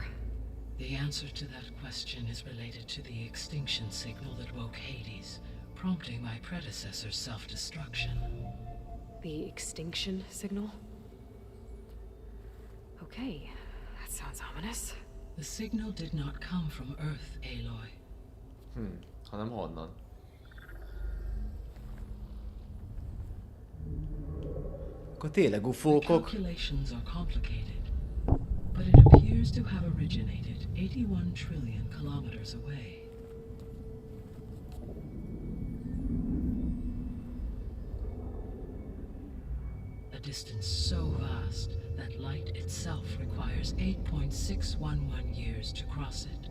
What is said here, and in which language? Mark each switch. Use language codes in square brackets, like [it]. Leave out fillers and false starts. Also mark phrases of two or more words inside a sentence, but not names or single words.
[en] The answer to that question is related to the extinction signal that woke Hades, prompting my predecessor's self-destruction. The extinction signal? Okay, that sounds ominous. The signal did not come from Earth, Aloy. [hu] hanem honnan? Akkor tényleg [en] The [hu] ufókok. [en] calculations are complicated, but it appears to have originated 81 trillion kilometers away. A distance so vast that light itself requires 8.611 years to cross it.